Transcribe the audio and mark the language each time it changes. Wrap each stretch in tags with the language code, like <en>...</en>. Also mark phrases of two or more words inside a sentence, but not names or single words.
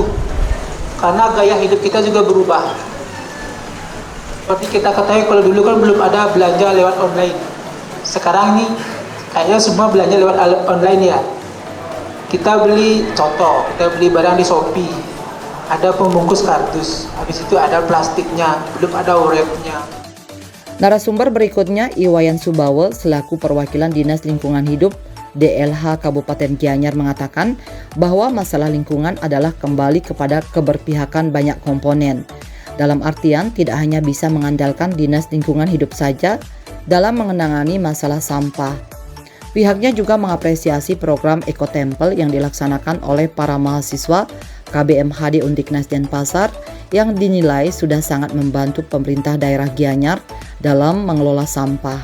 <id>Karena gaya hidup kita juga berubah. Seperti kita ketahui, kalau dulu kan belum ada belanja lewat online. Sekarang ini kayaknya semua belanja lewat online ya. Kita beli contoh, kita beli barang di Shopee, ada pembungkus kardus, habis itu ada plastiknya, belum ada wrapnya. Narasumber berikutnya Iwayan Subawa selaku perwakilan Dinas Lingkungan Hidup DLH Kabupaten Gianyar mengatakan bahwa masalah lingkungan adalah kembali kepada keberpihakan banyak komponen. Dalam artian tidak hanya bisa mengandalkan Dinas Lingkungan Hidup saja dalam mengenangani masalah sampah. Pihaknya juga mengapresiasi program Ekotempel yang dilaksanakan oleh para mahasiswa KBMHD Undiknas Denpasar yang dinilai sudah sangat membantu pemerintah daerah Gianyar dalam mengelola sampah.</id>